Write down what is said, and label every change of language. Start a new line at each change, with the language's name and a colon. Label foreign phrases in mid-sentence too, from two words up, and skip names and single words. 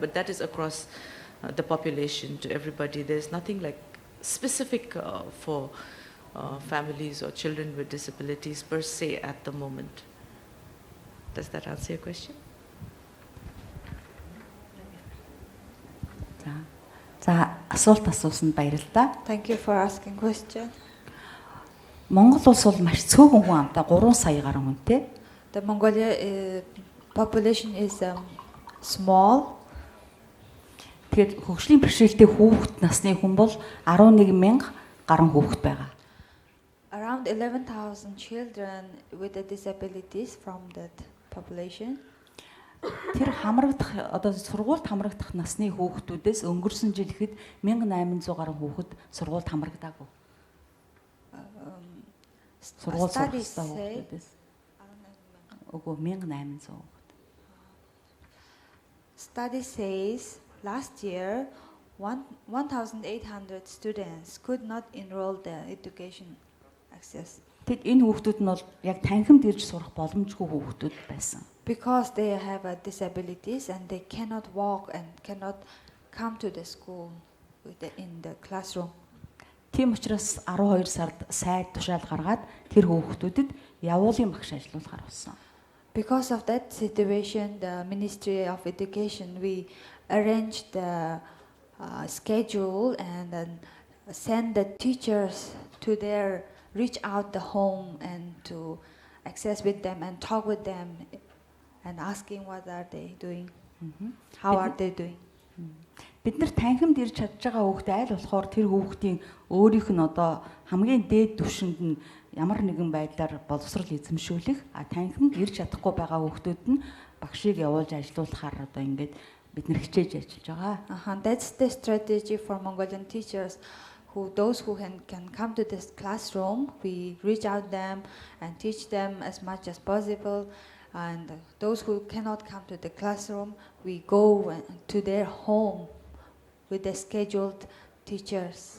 English: But that is across the population to everybody. There's nothing like specific for families or children with disabilities per se at the moment. Does that answer your question?
Mongolian: асуулт асуусанд баярлалаа.
English: Thank you for asking question.
Mongolian: Монгол улс бол маш цөөхөн хүн амтай 3 сая гаруй хүнтэй.
English: The Mongolia population is small.
Mongolian: Тэгэхээр хөгжлийн бэрхшээлтэй хүүхэд насны хүн бол 11,000 гаруй хүүхэд байгаа.
English: Around 11,000 children with the disabilities from that population.
Mongolian: Тэр хамрагдах одоо сургуульд хамрагдах насны хүүхдүүдээс өнгөрсөн жил ихэд 1800 гаруй хүүхэд сургуульд хамрагдаагүй. Сургууль сурах хэрэгтэй хүүхдүүдээс. Үгүй 1800 хүүхэд.
English: Study says last year 1,800 students could not enroll their education access
Mongolian: Тэгэд энэ хүүхдүүд нь бол яг танхимд ирж сурах боломжгүй хүүхдүүд байсан.
English: because they have disabilities and they cannot walk and cannot come to the school in the classroom.
Mongolian: Тийм учраас 12 сард сайд тушаал гаргаад тэр хүүхдүүдэд явуулын багш ажиллуулахар болсон.
English: Because of that situation, the Ministry of Education, we arranged the schedule and then send the teachers to reach out the home and to access with them and talk with them and asking what are they doing, how are they doing.
Mongolian: Бид нар танхимд ирж чадж байгаа хүүхдээ аль болохоор тэр хүүхдийн өөрийнх нь одоо хамгийн дээд түвшинд нь ямар нэгэн байдлаар боловсрол эзэмшүүлэх, танхимд ирж чадахгүй байгаа хүүхдүүд нь багшийг явуулж ажилуулахаар одоо ингээд бид нар хичээж ажиллаж байгаа.
English: That's the strategy for Mongolian teachers. Those who can come to this classroom, we reach out them and teach them as much as possible. And those who cannot come to the classroom, we go to their home with the scheduled teachers.